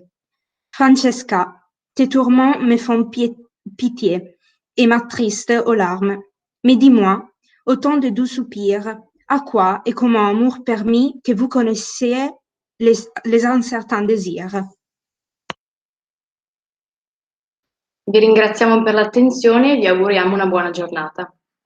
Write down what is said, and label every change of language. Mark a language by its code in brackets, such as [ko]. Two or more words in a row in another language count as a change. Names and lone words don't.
[fr] Francesca, tes tourments me font pitié et m'attristent aux larmes. Mais dis-moi, autant de doux soupirs, à quoi et comment amour permis que vous connaissiez les incertains désirs. [it] Vi ringraziamo per l'attenzione e vi auguriamo una buona giornata.